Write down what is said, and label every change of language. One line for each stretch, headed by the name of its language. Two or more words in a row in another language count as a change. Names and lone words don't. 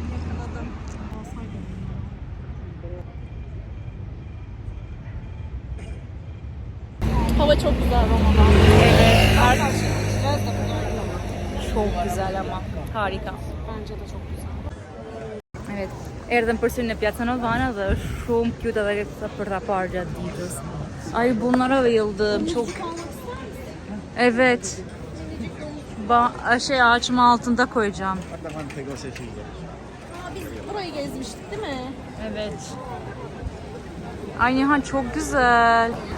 Turkish: Hava çok güzel Roma'da. Evet. Çok güzel ama. Harika. Bence de çok güzel. Evet.
Albanian: Erdhëm përsëri në Piazza Novana dhe është shumë cute edhe për ta parë gjatë ditës.
Turkish: Ay bunlara bayıldım. Çok. Evet. Ağacımın altında koyacağım. Biz burayı gezmiştik değil mi? Evet. Ay Nihan çok güzel.